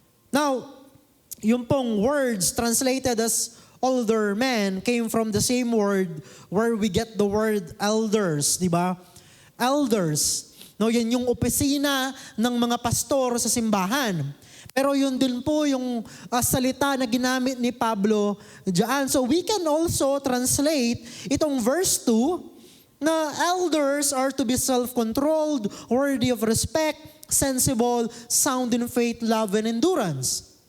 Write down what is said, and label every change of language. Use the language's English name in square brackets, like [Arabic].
[English] Now, [Filipino] yung pong [English] words translated as older men came from the same word where we get the word elders, [Filipino] 'di ba? [English] Elders. [Filipino] No, yan yung opisina ng mga pastor sa simbahan. Pero yun din po yung salita na ginamit ni Pablo diyan. [English] So we can also translate [Filipino] itong [English] verse 2 na elders are to be self-controlled, worthy of respect, sensible, sound in faith, love, and endurance.